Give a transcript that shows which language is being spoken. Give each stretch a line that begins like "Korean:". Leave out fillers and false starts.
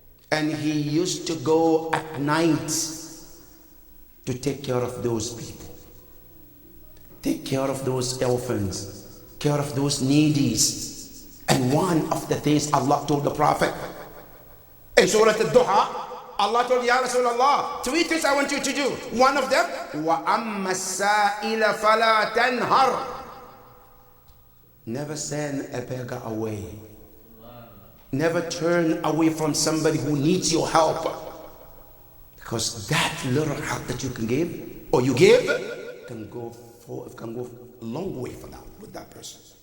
English: And he used to go at night to take care of those people. Take care of those orphans, care of those needies. And one of the things Allah told the Prophet in Surah Al-Duha, Allah told Ya Rasulullah, 3 things I want you to do. One of them,
Arabic: وَأَمَّا السَّائِلَ فَلَا تَنْهَرْ.
English: Never send a beggar away. Never turn away from somebody who needs your help. Because that little help that you can give, or you give, can go a long way for that, with that person.